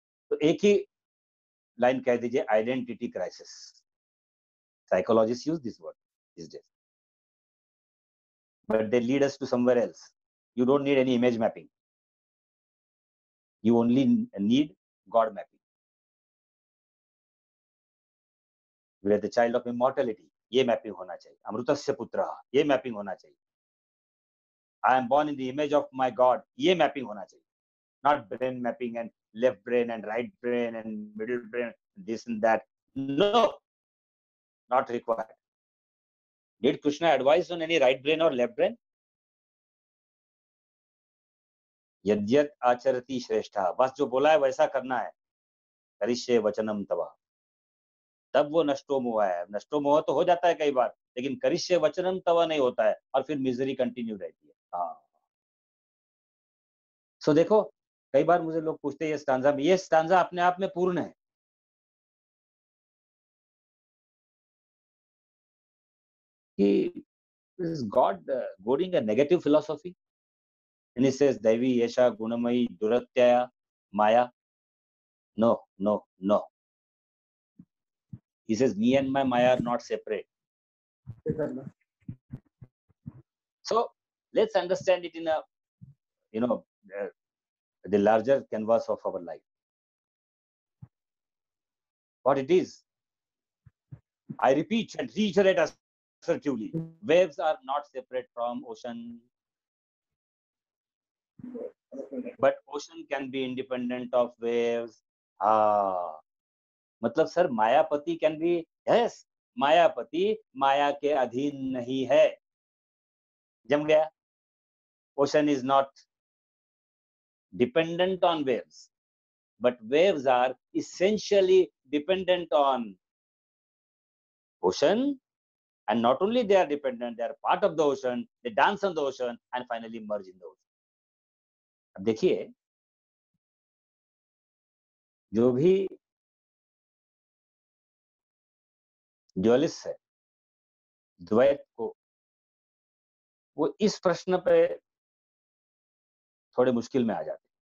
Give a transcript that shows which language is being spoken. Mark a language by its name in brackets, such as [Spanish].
[Hindi] तो एक ही लाइन कह दीजिए, identity crisis. [English] Psychologist use this word these days, but they lead us to somewhere else. You don't need any image mapping. You only need God mapping. We are the child of immortality. [Hindi] ये mapping होना चाहिए। [Sanskrit] अमृतस्य पुत्रः, [Hindi] ये mapping होना चाहिए। [English] I am born in the image of my God, [Hindi] ये mapping होना चाहिए। [English] Not brain mapping and left brain and right brain and middle brain, this and that. No. not required. Did Krishna advise on any right brain or left brain? [Sanskrit] यद्यत आचरति श्रेष्ठा, [Hindi] बस जो बोला है वैसा करना है। [Sanskrit] करिष्ये वचनम तवा, [Hindi] तब वो नष्टो मोह है। नष्टो मोह तो हो जाता है कई बार, लेकिन [Sanskrit] करिष्ये वचनम तवा [Hindi] नहीं होता है, और फिर मिजरी कंटिन्यू रहती है। हाँ, सो देखो, कई बार मुझे लोग पूछते हैं ये स्टांजा अपने आप में पूर्ण है। [English] कि is God goading a negative philosophy? And he says, [Sanskrit] Daivi Yesha Gunamayi Duratyaya Maya. [English] No, no, no. He says, me and my Maya are not separate. So let's understand it in a, the larger canvas of our life. What it is. I repeat and reiterate assertively. Waves are not separate from ocean. But ocean can be independent of waves. [Hindi] मतलब sir Mayapati [English] can be, yes, [Hindi] मायापति माया के अधीन नहीं है। जम गया। [English] Ocean is not dependent on waves, but waves are essentially dependent on ocean, and not only they are dependent, they are part of the ocean, they dance on the ocean and finally merge in the ocean. [Hindi] अब देखिए, जो भी ड्यूअलिस्ट है, द्वैत को, वो इस प्रश्न पे थोड़े मुश्किल में आ जाते।